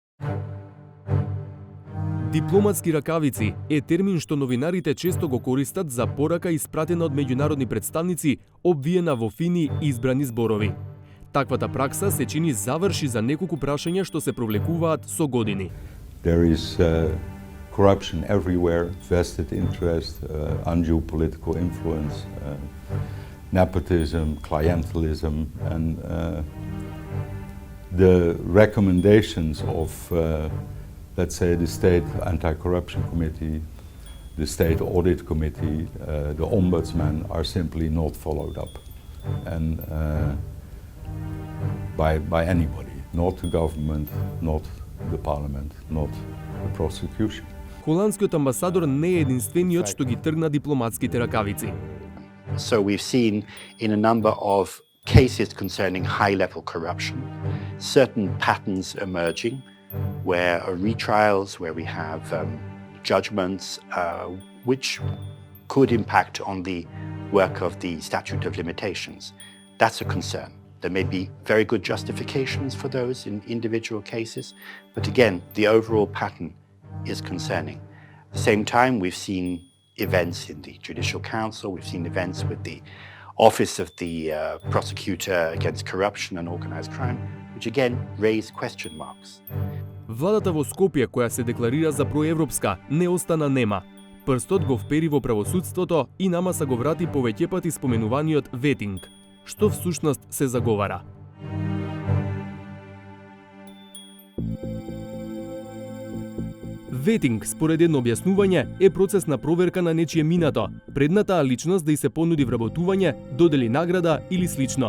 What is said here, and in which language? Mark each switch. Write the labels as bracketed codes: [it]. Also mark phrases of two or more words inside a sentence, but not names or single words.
[mk] Дипломатски ракавици е термин што новинарите често го користат за порака испратена од меѓународни представници, обвиена во фини избрани зборови. Таквата пракса се чини заврши за неколку прашања што се провлекуваат со години. [en] There is corruption everywhere, vested interest, undue political influence, nepotism, clientelism, and the recommendations of, let's say, the State Anti-Corruption Committee, the State Audit Committee, the Ombudsman are simply not followed up, and by anybody, not the government, not the parliament, not the prosecution. [mk] Холандскиот амбасадор не е единствениот што ги тргна дипломатските ракавици. [en] So we've seen in a number of cases concerning high-level corruption, certain patterns emerging where retrials, where we have judgments which could impact on the work of the statute of limitations. That's a concern. There may be very good justifications for those in individual cases, but again, the overall pattern is concerning. At the same time, we've seen events in the Judicial Council, we've seen events with the Office of the Prosecutor Against Corruption and Organised Crime, which again raise question marks. [mk] Владата во Скопје, која се декларира за проевропска, не остана нема. Прстот го впери во правосудството и намаса го врати повеќе пати споменуваниот ветинг. Што всушност се заговара? Ветинг, според едно објаснување, е процес на проверка на нечие минато, пред таа личност да й се понуди вработување, додели награда или слично.